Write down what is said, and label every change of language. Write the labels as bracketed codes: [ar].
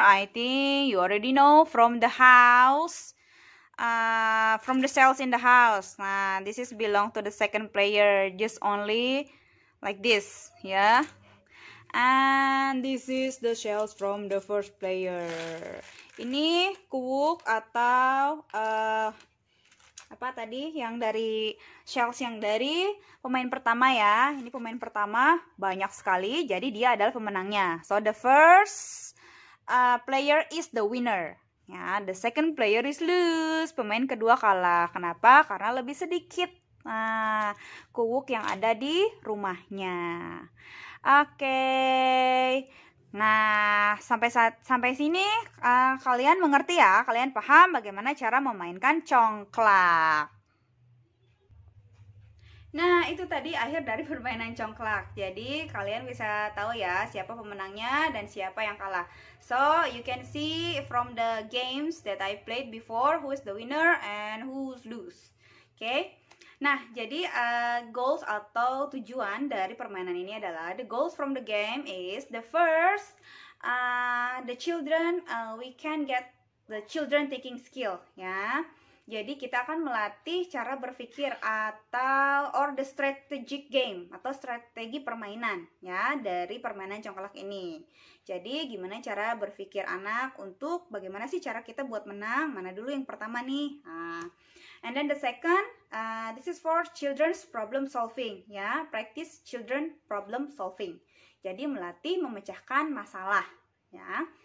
[en] I think you already know from the house, from the cells in the house. Nah, this is belong to the second player. Just only like this, yeah. And this is the shells from the first player. [id] Ini kuwuk atau apa tadi yang dari shells yang dari pemain pertama ya. Ini pemain pertama banyak sekali, jadi dia adalah pemenangnya. [en] So the first player is the winner. Ya, the second player is lose. [id] Pemain kedua kalah. Kenapa? Karena lebih sedikit kuwuk yang ada di rumahnya. Oke. Nah, sampai sini kalian mengerti ya? Kalian paham bagaimana cara memainkan congklak. Nah, itu tadi akhir dari permainan congklak. Jadi, kalian bisa tahu ya siapa pemenangnya dan siapa yang kalah. [en] So, you can see from the games that I played before who is the winner and who's lose. Okay? [id] Nah, jadi goals atau tujuan dari permainan ini adalah [en] the goals from the game is the first, the children, we can get the children taking skill, ya. [id] Jadi kita akan melatih cara berpikir atau [en] the strategic game [id] atau strategi permainan ya dari permainan congklak ini. Jadi gimana cara berpikir anak untuk bagaimana sih cara kita buat menang? Mana dulu yang pertama nih? [en] And then the second, this is for children's problem solving ya, practice children problem solving. [id] Jadi melatih memecahkan masalah ya.